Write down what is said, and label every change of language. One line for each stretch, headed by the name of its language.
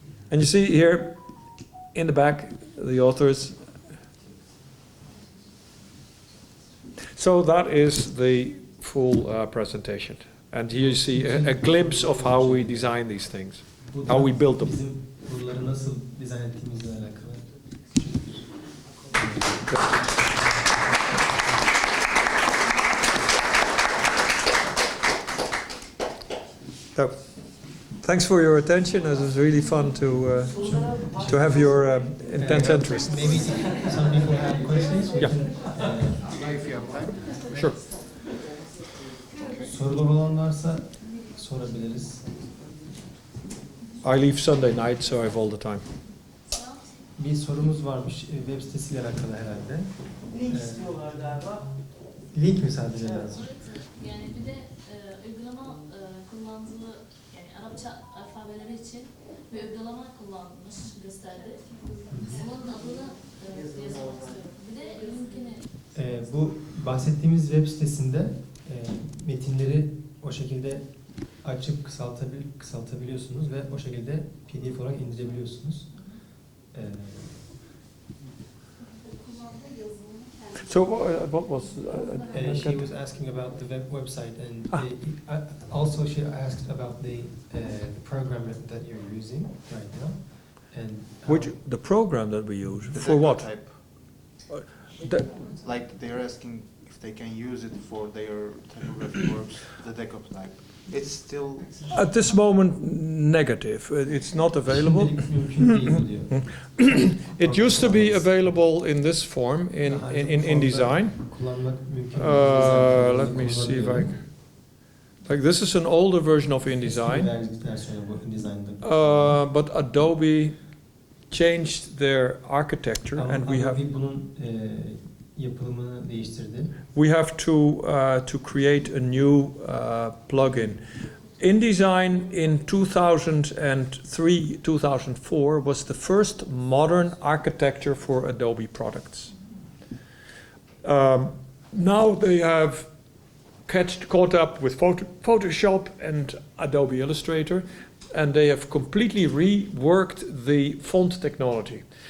English: And you see here in the back the authors. So that is the full presentation. And here you see a glimpse of how we design these things, how we build them.
Turkish: Bizim buraları nasıl dizayn ettiğimizle alakalı.
English: So, thanks for your attention. It was really fun to have your intense interest. Maybe some people have questions. Yeah. If you have time. Sure.
Turkish: Sorular olan varsa sorabiliriz.
English: I leave Sunday night, so I have all the time.
Turkish: Bir sorumuz varmış web sitesiyle alakalı herhalde. Link istiyorlar galiba. Link mi sadece lazım? Yani bir de uygulama kullandığı, yani Arapça alfabeleri için bir uygulama kullanmış, gösterdi. Onun adını yazmak istiyorum. Bir de linkini. Bu bahsettiğimiz web sitesinde metinleri o şekilde açıp kısaltabiliyorsunuz ve o şekilde PDF olarak indirebiliyorsunuz.
English: So what was? She was asking about the website, and also she asked about the program that you're using right now, and The program that we use The for deco what? type. The- Like they're asking if they can use it for their typography works, the deco type. It's still At this moment, negative. It's not available.
Turkish: şimdilik mümkün değil diyor.
English: It used to be available in this form in design.
Turkish: Kullanmak mümkün.
English: Let me see if I. Like this is an older version of InDesign,
Turkish: Versiyonu bu InDesign'da.
English: but Adobe changed their architecture,
Turkish: Ama
English: and we have
Turkish: Adobe bunun yapılımını değiştirdi.
English: we have to create a new plugin. InDesign in 2003-2004 was the first modern architecture for Adobe products. Now they have caught up with Photoshop and Adobe Illustrator, and they have completely reworked the font technology.